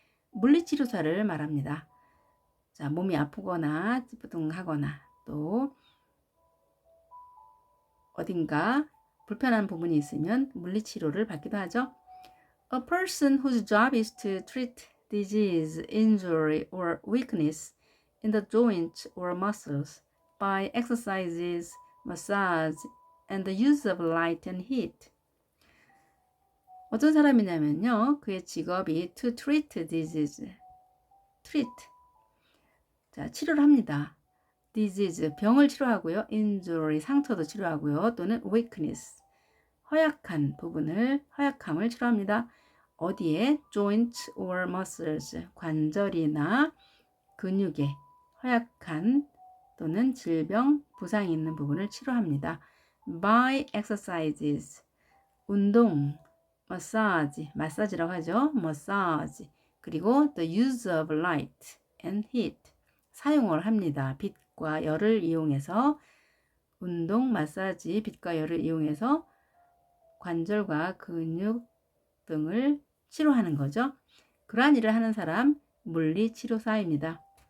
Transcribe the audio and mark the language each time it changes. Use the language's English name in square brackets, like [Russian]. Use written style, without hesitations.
[Korean] 물리치료사를 말합니다. 자, 몸이 아프거나 찌뿌둥하거나 또 어딘가 불편한 부분이 있으면 물리치료를 받기도 하죠. [English] A person whose job is to treat disease, injury, or weakness in the joints or muscles by exercises, massage, and the use of light and heat. [Korean] 어떤 사람이냐면요. 그의 직업이 [English] to treat disease. [Korean] 자, 치료를 합니다. disease, 병을 치료하고요. injury, 상처도 치료하고요. 또는 weakness, 허약함을 치료합니다. 어디에? [English] joints or muscles, [Korean] 관절이나 근육에 허약한 또는 질병, 부상이 있는 부분을 치료합니다. [English] by exercises, [Korean] 운동, 마사지라고 하죠. [English] massage, [Korean] 그리고 [English] the use of light and heat, [Korean] 사용을 합니다. 빛과 열을 이용해서 운동, 마사지, 빛과 열을 이용해서 관절과 근육 등을 치료하는 거죠. 그러한 일을 하는 사람, 물리치료사입니다.